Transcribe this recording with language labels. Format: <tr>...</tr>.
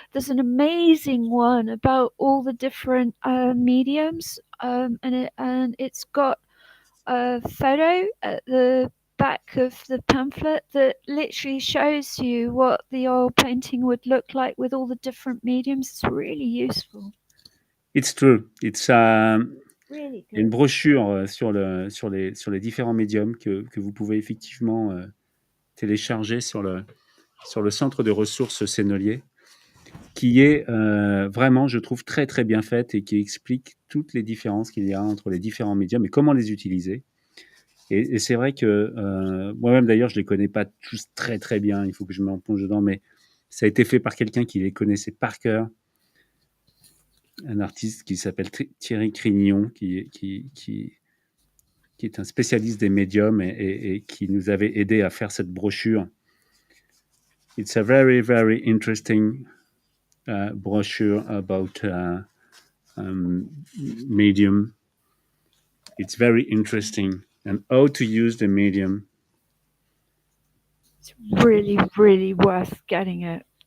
<en>There's an amazing one about all the different mediums, and it's got a photo at the back of the pamphlet that literally shows you what the oil painting would look like with all the different mediums. It's really useful. It's true. It's Really</en> <fr>il y a une</fr> <en>good.</en> <fr>brochure sur les différents médiums que vous pouvez effectivement télécharger sur le centre de ressources Sennelier, qui est vraiment, je trouve, très très bien faite et qui explique toutes les différences qu'il y a entre les différents médiums et comment les utiliser. Et c'est vrai que moi-même d'ailleurs, je les connais pas tous très très bien. Il faut que je me plonge dedans, mais ça a été fait par quelqu'un qui les connaissait par cœur, un artiste qui s'appelle Thierry Crignon, qui est un spécialiste des médiums et qui nous avait aidé à faire cette brochure.</fr> <en>It's a very very interesting brochure about medium. It's very interesting and how to use the medium. It's really, really worth getting it.</en>